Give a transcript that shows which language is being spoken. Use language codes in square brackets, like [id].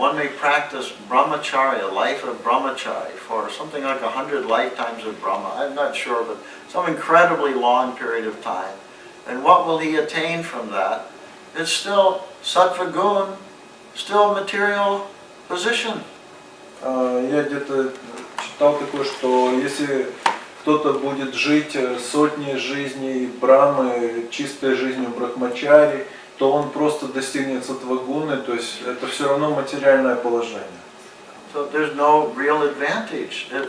[en] One may practice brahmacharya, life of brahmacharya, for something like 100 lifetimes of Brahma. I'm not sure, but some incredibly long period of time. And what will he attain from that? It's still sattva gun, still material position. [ru] Я где-то читал такое, что если кто-то будет жить сотни жизней Брахмы, чистой жизнью брахмачари, то он просто достигнет саттвагуны, то есть это все равно материальное положение. [en] So there's no real advantage.